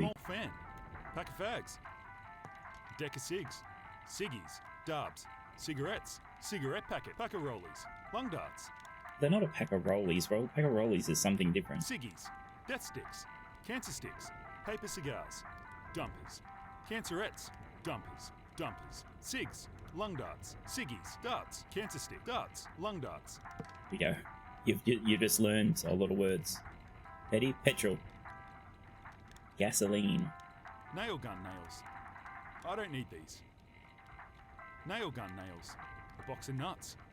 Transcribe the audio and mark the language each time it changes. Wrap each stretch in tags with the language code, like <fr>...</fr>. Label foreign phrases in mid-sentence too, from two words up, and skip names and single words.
<en>small fan. Pack of fags. Deck of cigs. Ciggies. Darbs. Cigarettes. Cigarette packet. Pack of rollies. Lung darts. They're not a pack of rollies, bro. A pack of rollies is something different. Ciggies. Death sticks. Cancer sticks. Paper cigars. Dumpers. Cancerettes. Dumpers. Dumpers. Cigs. Lung darts. Ciggies. Darts. Cancer stick. Darts. Lung darts. Here we go. You've just learned a lot of words. Betty, petrol. Gasoline. Nail gun nails. I don't need these. Nail gun nails. A box of nuts.</en>